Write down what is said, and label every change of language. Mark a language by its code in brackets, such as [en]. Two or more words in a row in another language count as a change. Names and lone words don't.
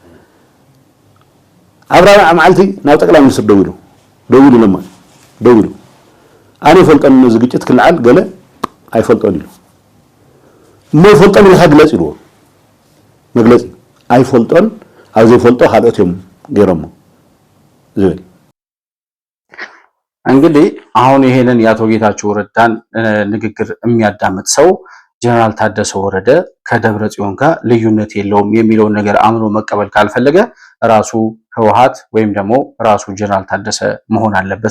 [ti] ኣብ ራብዓ መዓልቲ ናብ ጠቅላይ ሚኒስትር ደውሉ ለማ ደውሉ ኣነ ይፈልጦን ዝግጭት ክልዓል ገለ ኣይፈልጦን ኢሉ እሞ ይፈልጦን ኢልካ ግለጽ ኢልዎ መግለጺ ኣይፈልጦን ኣብ ዘይፈልጦ ካልኦት እዮም ገይሮሞ ዝብል [am] እንግዲህ አሁን ይሄንን የአቶ ጌታቸው ረዳን ንግግር የሚያዳምጥ ሰው ጀነራል ታደሰ ወረደ ከደብረ ጽዮን ጋር ልዩነት የለውም የሚለውን ነገር አምኖ መቀበል ካልፈለገ ራሱ ህወሓት ወይም ደግሞ ራሱ ጀነራል ታደሰ መሆን አለበት